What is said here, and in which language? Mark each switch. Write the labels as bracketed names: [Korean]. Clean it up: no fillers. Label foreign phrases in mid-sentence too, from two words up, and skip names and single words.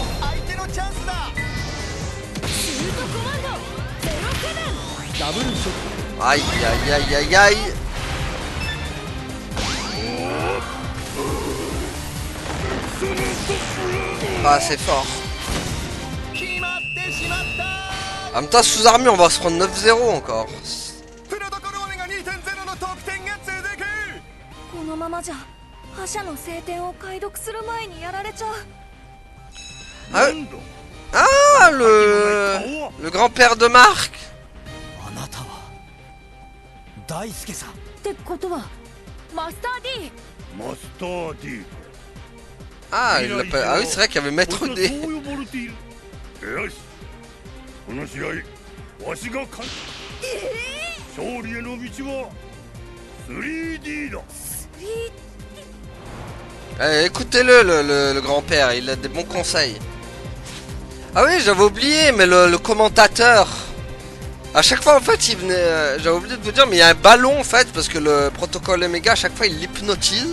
[French] Aïe aïe aïe aïe aïe. Ah c'est fort. En même temps sous armure on va se prendre 9-0 encore. [Japanese] このままじゃ覇者の聖典を解読する前にやられちゃう。 [French] Ah le grand-père de Marc. [Japanese] あなたは大輔さん。ってことはマスター D。マスター D。 [French] Ah, il l'appelle. Ah oui, c'est vrai qu'il y avait Maître D. [Japanese] よし、この試合わしが勝つ。勝利への道は 3D だ。 [French] Eh, écoutez-le, le grand-père, il a des bons conseils. Ah oui, j'avais oublié, mais le commentateur, à chaque fois en fait, il venait, j'avais oublié de vous dire, mais il y a un ballon en fait, parce que le protocole Omega, à chaque fois, il l'hypnotise.